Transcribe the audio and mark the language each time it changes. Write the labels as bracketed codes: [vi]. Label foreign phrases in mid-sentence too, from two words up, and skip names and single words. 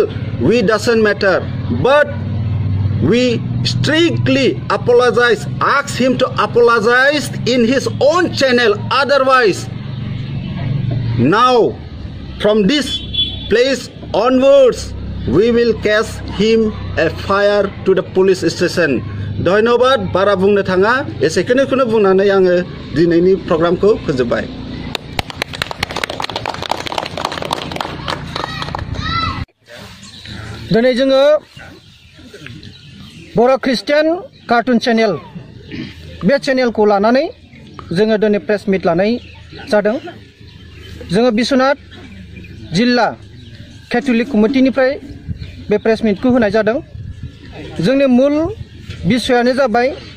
[en] we doesn't matter but we strictly apologize ask him to apologize in his own channel otherwise now from this place onwards we will case him a fire to the police station [brx] धन्यवाद बारा बुंनो थाङा एसेखौनो बुंनानै आङो दिनैनि प्रग्रामखौ फोजोबबाय दिनै जोङो बर' ख्रिस्टियान कार्टुन चेनेल बे चेनेलखौ लानानै जोङो दिनै [en] press meet [brx] लानाय जादों जोङो बिश्वनाथ जिल्ला केथलिक कमिटिनिफ्राय बे प्रेस मिटखौ होनाय जादों जोंनि मूल बिषयानो जाबाय